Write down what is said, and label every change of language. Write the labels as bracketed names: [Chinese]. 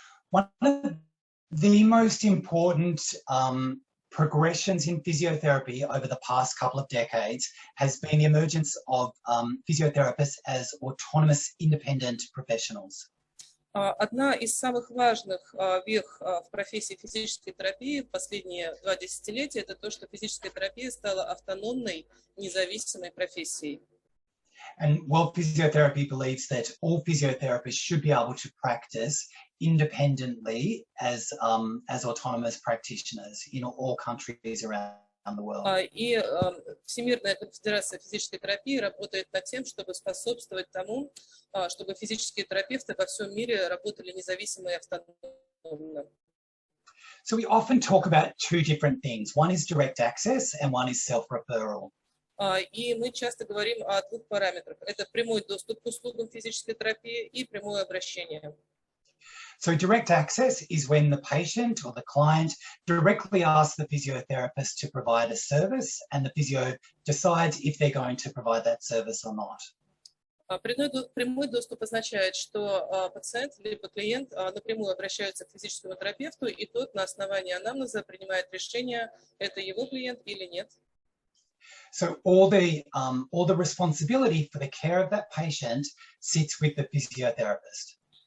[English] One of the most important progressions in physiotherapy over the past couple of decades has been the emergence of physiotherapists as autonomous, independent professionals. [Russian] Одна из самых важных вех в профессии физической терапии в последние 2 десятилетия – это то, что физическая терапия стала автономной, независимой профессией. [English] And World Physiotherapy believes that all physiotherapists should be able to practice independently as autonomous practitioners in all countries around the world. [Russian] И Всемирная конфедерация физической терапии работает над тем, чтобы способствовать тому, чтобы физические терапевты во всем мире работали независимо и автономно. [English] So we often talk about two different things. One is direct access and one is self-referral. [Russian] И мы часто говорим о 2 параметрах. Это прямой доступ к услугам физической терапии и прямое обращение. [English] So direct access is when the patient or the client directly asks the physiotherapist to provide a service and the physio decides if they're going to provide that service or not. [Russian] Прямой доступ означает, что пациент либо клиент напрямую обращается к физическому терапевту, и тот на основании анамнеза принимает решение, это его клиент или нет. [English] So all the responsibility for the care of that patient sits with the physiotherapist.